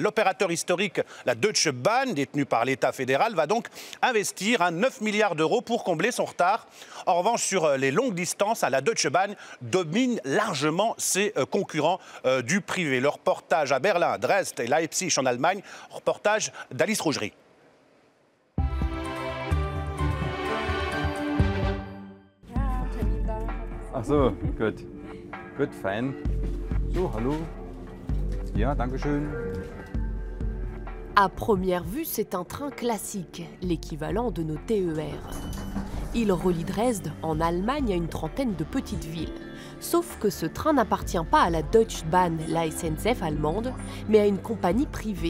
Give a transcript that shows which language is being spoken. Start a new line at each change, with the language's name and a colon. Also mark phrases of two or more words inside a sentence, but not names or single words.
French: L'opérateur historique, la Deutsche Bahn, détenu par l'État fédéral, va donc investir 9 milliards d'euros pour combler son retard. En revanche, sur les longues distances, la Deutsche Bahn domine largement ses concurrents du privé. Le reportage à Berlin, Dresde et Leipzig en Allemagne, reportage d'Alice Rougerie.
German: Ach so, gut. Gut, fein. So, hallo. Ja, danke schön.
French: À première vue, c'est un train classique, l'équivalent de nos TER. Il relie Dresde, en Allemagne, à une trentaine de petites villes. Sauf que ce train n'appartient pas à la Deutsche Bahn, la SNCF allemande, mais à une compagnie privée.